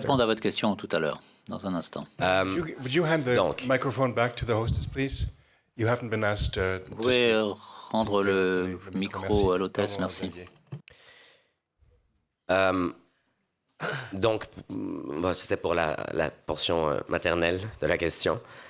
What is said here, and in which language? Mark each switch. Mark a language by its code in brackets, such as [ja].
[fr] répondre à votre question tout à l'heure, dans un instant. [en] Would you hand the microphone back to the hostess, please? You haven't been asked [fr] Vous pouvez rendre le micro à l'hôtesse, merci. Donc, c'était pour la portion maternelle de la question.